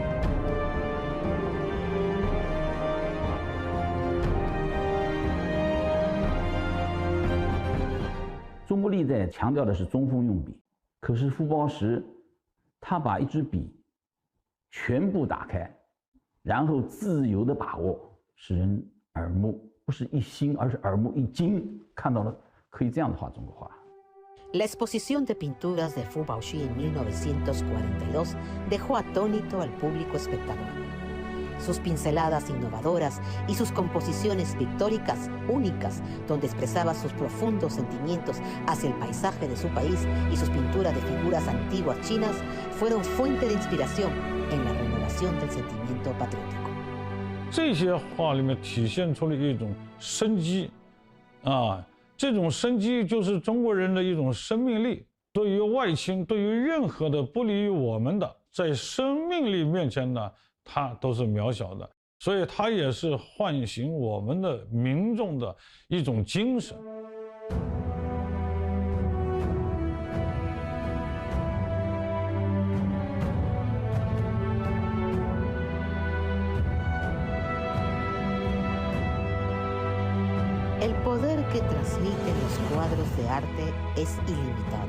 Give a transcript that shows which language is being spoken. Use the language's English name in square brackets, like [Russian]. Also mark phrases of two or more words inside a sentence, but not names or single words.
[Chinese] 《中国历代》强调的是中锋用笔，可是傅抱石他把一支笔全部打开，然后自由的把握，使人耳目，不是一新，而是耳目一惊，看到了可以这样的画中国画。 [Spanish] La exposición de pinturas de Fu Baoshi en 1942 dejó atónito al público espectador. Sus pinceladas innovadoras y sus composiciones pictóricas únicas, donde expresaba sus profundos sentimientos hacia el paisaje de su país y sus pinturas de figuras antiguas chinas, fueron fuente de inspiración en la renovación del sentimiento patriótico. [Chinese] 这些画里面体现出了一种生机，这种生机就是中国人的一种生命力。对于外侵，对于任何的不利于我们的，在生命力面前呢，它都是渺小的。所以它也是唤醒我们的民众的一种精神。 [Spanish] El poder que transmiten los cuadros de arte es ilimitado.